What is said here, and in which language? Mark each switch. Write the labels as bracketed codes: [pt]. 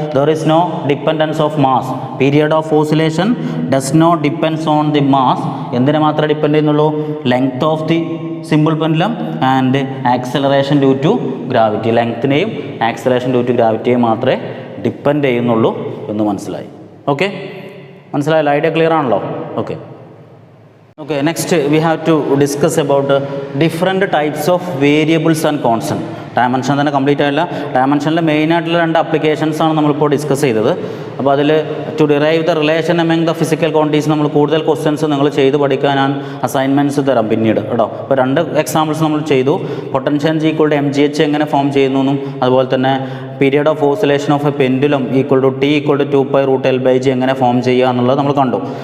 [en] There is no dependence of mass. Period of oscillation does not depends on the mass. [ml] എന്തിനെ മാത്രമേ depend ചെയ്യുന്നുള്ളൂ? [en] Length of the simple pendulum and acceleration due to gravity. [ml] ലെങ്ത്തിനെയും acceleration due to ഗ്രാവിറ്റിയെയും മാത്രമേ depend ചെയ്യുന്നുള്ളൂ എന്ന് മനസ്സിലായി. Okay, മനസ്സിലായല്ലോ? Idea clear ആണല്ലോ? Okay. [en] Okay, next we have to discuss about different types of variables and constant. [ml] Dimension തന്നെ complete ആയില്ല. ഡയമെൻഷനിലെ മെയിനായിട്ടുള്ള 2 അപ്ലിക്കേഷൻസാണ് നമ്മളിപ്പോൾ ഡിസ്കസ് ചെയ്തത്. അപ്പോൾ അതിൽ [en] to derive the relation among the physical quantities [ml] നമ്മൾ കൂടുതൽ ക്വസ്റ്റ്യൻസ് നിങ്ങൾ ചെയ്ത് പഠിക്കാൻ ഞാൻ അസൈൻമെൻറ്റ്സ് തരാം പിന്നീട് കേട്ടോ. അപ്പോൾ 2 എക്സാമ്പിൾസ് നമ്മൾ ചെയ്തു. Potential G equal to MGH എങ്ങനെ ഫോം ചെയ്യുന്നു എന്നും, അതുപോലെ തന്നെ period of oscillation of A pendulum equal to T equal to 2π root L by G എങ്ങനെ ഫോം ചെയ്യുക എന്നുള്ളത് നമ്മൾ കണ്ടു.